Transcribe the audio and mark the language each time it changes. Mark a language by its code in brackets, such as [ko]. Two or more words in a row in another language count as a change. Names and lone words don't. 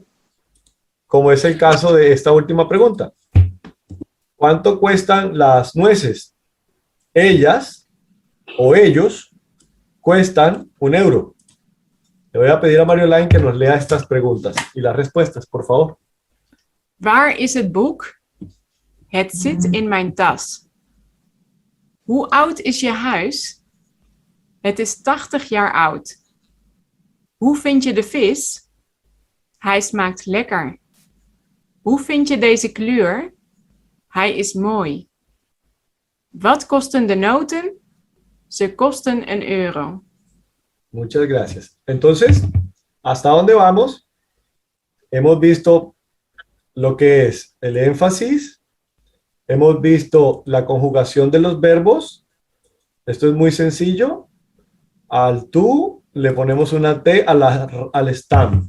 [es] Como es el caso de esta última pregunta. ¿Cuánto cuestan las nueces? Ellas o ellos cuestan €1. Le voy a pedir a Marjolein que nos lea estas preguntas y las respuestas, por favor. [nl] Waar is het boek? Het zit in mijn tas. Hoe oud is je huis? Het is 80 jaar oud. Hoe vind je de vis? Hij smaakt lekker. Hoe vind je deze kleur? Hij is mooi. Wat kosten de noten? Ze kosten €1. [es] Muchas gracias. Entonces, ¿hasta dónde vamos? Hemos visto lo que es el énfasis. Hemos visto la conjugación de los verbos. Esto es muy sencillo. Al tú le ponemos una T al stam.